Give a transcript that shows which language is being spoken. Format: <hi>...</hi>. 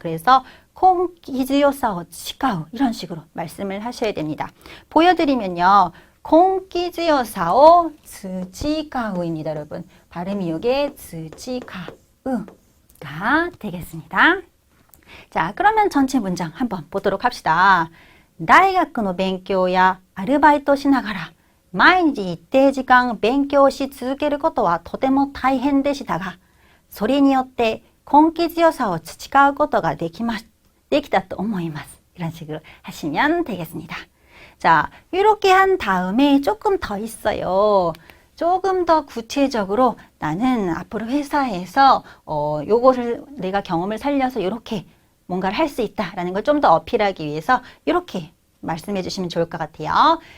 <ko>그래서 콩기지요사오 츠치카우 이런 식으로 말씀을 하셔야 됩니다. 보여드리면요. 콩기지요사오 츠치카우입니다. 여러분 발음이 요게 츠치카우가 되겠습니다. 자, 그러면 전체 문장 한번 보도록 합시다.</ko> <ja>大学の勉強やアルバイトしながら毎日一定時間勉強し続けることはとても大変でしたが、それによって根気強さを培うことができたと思います.</ja> <ko>이런 식으로 하시면 되겠습니다. 자, 이렇게 한 다음에 조금 더 있어요. 조금 더 구체적으로 나는 앞으로 회사에서 요거를 내가 경험을 살려서 이렇게 뭔가를 할 수 있다라는 걸 좀 더 어필하기 위해서 이렇게 말씀해 주시면 좋을 것 같아요.</ko>